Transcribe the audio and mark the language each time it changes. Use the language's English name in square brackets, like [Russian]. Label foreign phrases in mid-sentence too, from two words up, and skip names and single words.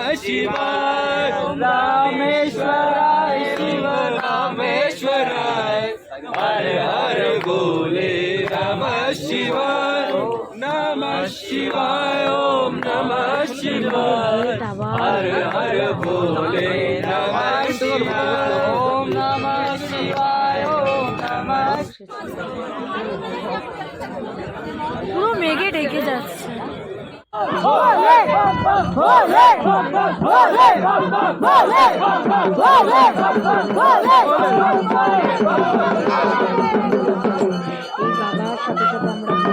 [Sanskrit] शिवाय रामेश्वर शिव रामेश्वर हर हर भोले नमः शिवाय नमः शिवाय ओम नमः शिवाय हर हर भोले नमः शिवाय ओम नमः शिवाय ओम नमः [Bangla] পুরো মেঘে ঢেকে যাচ্ছে। এই বাবার সাথে সাথে আমরা